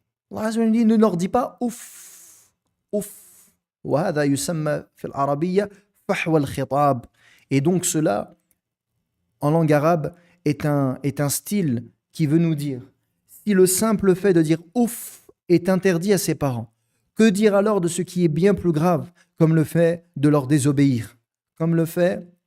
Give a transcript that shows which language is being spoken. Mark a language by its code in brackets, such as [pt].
[fr] Allah Azza wa Jalla dit ne leur dis pas ouf, ouf. [ar] وهذا يسمى في العربية فحوى الخطاب. [fr] Et donc cela, en langue arabe, est un style qui veut nous dire, si le simple fait de dire ouf est interdit à ses parents, que dire alors de ce qui est bien plus grave, comme le fait de leur désobéir, comme le fait